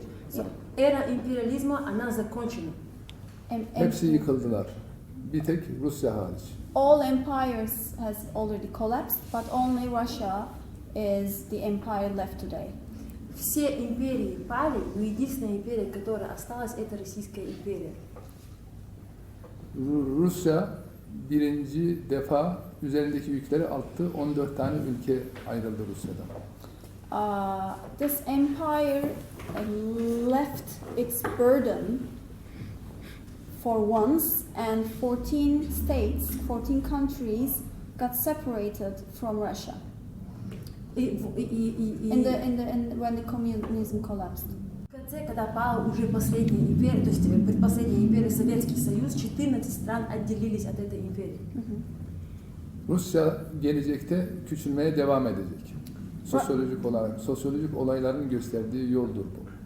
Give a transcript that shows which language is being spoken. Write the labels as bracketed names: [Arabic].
[Russian] So, эра империализма, она закончена. [Turkish] Hepsi yıkıldılar. Bir tek Rusya hariç. [English] All empires has already collapsed, but only Russia is the empire left today. [Russian] Все империи пали, но единственная империя, которая осталась, это Российская империя. [Turkish] Rusya birinci defa üzerindeki yükleri attı. 14 tane ülke ayrıldı Rusya'dan. [English] This empire left its burden for once, and 14 states, 14 countries got separated from Russia. When the communism collapsed. [Russian] В конце, когда пала уже последняя империя, то есть предпоследняя империя, Советский Союз, 14 стран отделились от этой империи. [Turkish] Rusya gelecekte küçülmeye devam edecek. Sosyolojik olayların gösterdiği yoldur bu.